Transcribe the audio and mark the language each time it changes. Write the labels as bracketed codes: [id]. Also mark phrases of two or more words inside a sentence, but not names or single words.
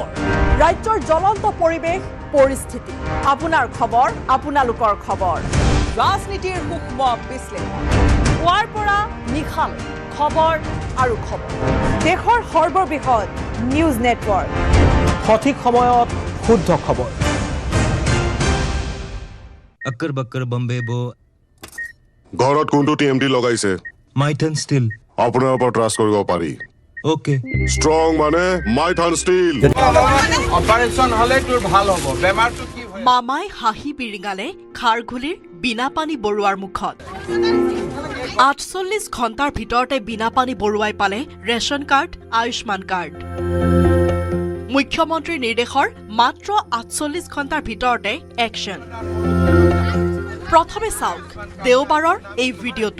[as] ৰাজ্যৰ জ্বলন্ত পৰিৱেশ পৰিস্থিতি, আপোনাৰ খবৰ, আপোনালোকৰ খবৰ, ৰাজনীতিৰ সূক্ষ্ম বিশ্লেষণ, পুৱাৰ পৰা নিশালৈ খবৰ আৰু খবৰ, দেশৰ সৰ্ববৃহৎ নিউজ নেটৱৰ্ক, সঠিক সময়ত শুদ্ধ খবৰ। [hi] अक्कर बक्कर बम्बे बो। [as] ঘৰত কোনটো TMT লগাইছে? মাইথান ষ্টিল। আপোনাৰ ওপৰত ট্ৰাষ্ট কৰিব পাৰি। ओके ষ্ট্ৰং মানে মাইথান ষ্টীল অপাৰেশ্যন হলে তোৰ ভাল হ'ব বেমাৰটো কি মামাই হাঁহি বিৰিঙালে খাৰঘুলিৰ বিনাপানী বৰুৱাৰ মুখত 48 ঘণ্টাৰ ভিতৰতে বিনাপানী বৰুৱাই পালে ৰেচন কাৰ্ড আয়ুষ্মান কাৰ্ড মুখ্যমন্ত্ৰীৰ নিৰ্দেশৰ মাত্ৰ 48 ঘণ্টাৰ ভিতৰতে একশ্যন প্ৰথমে চাওক দেওবাৰৰ এই ভিডিঅ'টো